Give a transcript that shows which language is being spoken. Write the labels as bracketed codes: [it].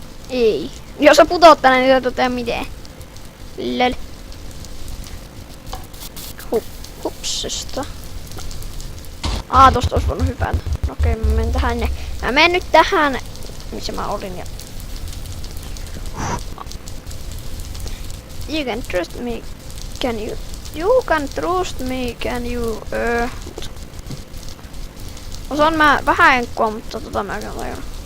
[fi] Ei. Jos sä putoot tänne, niin sä et tee mitään. Lel. Hupsista. Tosta ois voinut hypätä. Okei, mä menen tähän. Mä menen nyt tähän, missä mä olin. [en] Ja you can trust me, can you? You can trust me, can you? [fi] Osaan mä vähän enkkua, mutta mä käyn tajun.